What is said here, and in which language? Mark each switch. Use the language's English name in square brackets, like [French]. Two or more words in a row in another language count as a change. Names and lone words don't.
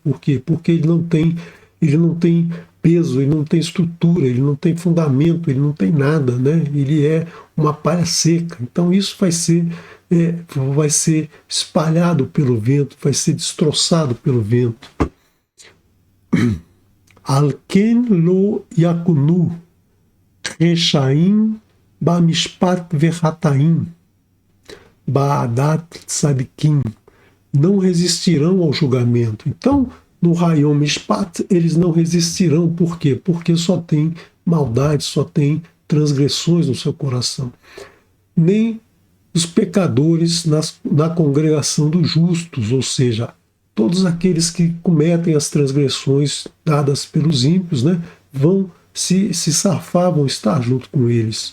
[Portuguese] Por quê? Porque ele não tem peso, ele não tem estrutura, ele não tem fundamento, ele não tem nada, né? Ele é uma palha seca. Então isso vai ser espalhado pelo vento, vai ser destroçado pelo vento. [Hebrew] על כן לא יקומו רשעים במשפט וחטאים בעדת צדיקים. [Portuguese] Não resistirão ao julgamento. Então, no [Hebrew] היום משפט, [Portuguese] eles não resistirão. Por quê? Porque só tem maldade, só tem transgressões no seu coração. Nem os pecadores na congregação dos justos, ou seja, todos aqueles que cometem as transgressões dadas pelos ímpios, né, vão se safar, vão estar junto com eles.